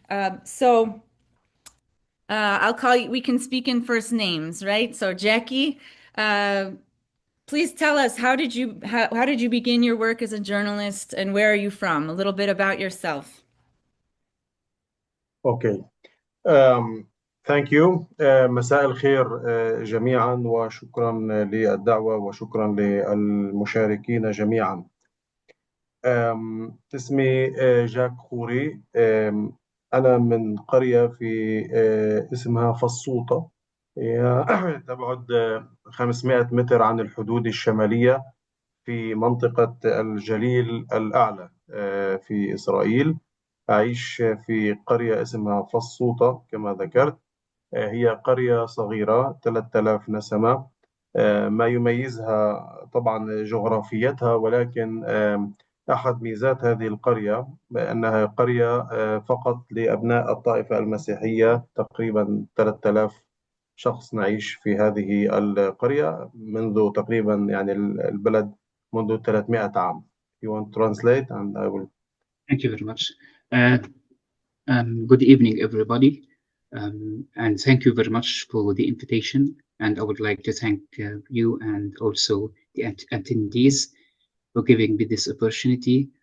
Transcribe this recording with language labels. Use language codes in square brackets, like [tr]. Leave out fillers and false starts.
[en] I'll call you, we can speak in first names, right? So Jackie, please tell us, how did you begin your work as a journalist, and where are you from? A little bit about yourself. Okay. Thank you. [ar] مساء الخير جميعا، وشكرا للدعوة وشكرا للمشاركين جميعا. اسمي جاك خوري. أنا من قرية في اسمها فصوطة، تبعد 500 متر عن الحدود الشمالية في منطقة الجليل الأعلى في إسرائيل. أعيش في قرية اسمها فصوطة كما ذكرت. هي قرية صغيرة 3000 نسمة. ما يميزها طبعا جغرافيتها، ولكن أحد ميزات هذه القرية بأنها قرية فقط لأبناء الطائفة المسيحية. تقريبا 3000 شخص نعيش في هذه القرية منذ تقريبا يعني البلد منذ 300 عام. [en] You want to translate and I will. Thank you very much. Good evening, everybody. And thank you very much for the invitation. And I would like to thank you and also the attendees for giving me this opportunity.